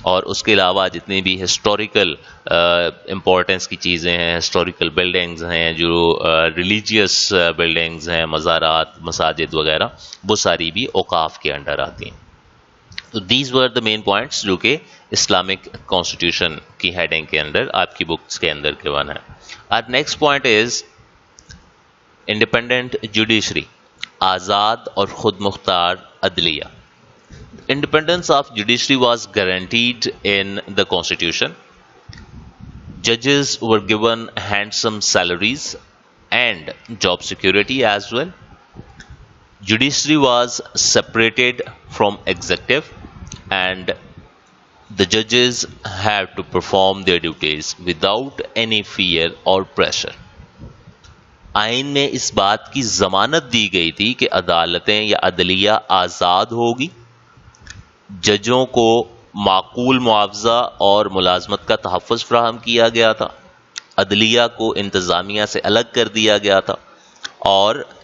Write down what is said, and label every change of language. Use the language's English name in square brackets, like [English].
[Urdu] اور اس کے علاوہ جتنی بھی ہسٹوریکل امپورٹنس کی چیزیں ہیں, ہسٹوریکل بلڈنگز ہیں, جو ریلیجیس بلڈنگز ہیں, مزارات, مساجد وغیرہ, وہ ساری بھی اوقاف کے انڈر آتی ہیں. تو [English] these were the main points [Urdu] جو کہ اسلامک کانسٹیٹیوشن کی ہیڈنگ کے اندر آپ کی بکس کے اندر کے ون ہے. [English] next point is independent judiciary, [Urdu] آزاد اور خود مختار عدلیہ. [English] Independence of judiciary was guaranteed in the constitution. Judges were given handsome salaries and job security as well. Judiciary was separated from executive and the judges have to perform their duties without any fear or pressure. [Urdu] آئین میں اس بات کی ضمانت دی گئی تھی کہ عدالتیں یا عدلیہ آزاد ہوگی, ججوں کو معقول معاوضہ اور ملازمت کا تحفظ فراہم کیا گیا تھا, عدلیہ کو انتظامیہ سے الگ کر دیا گیا تھا, اور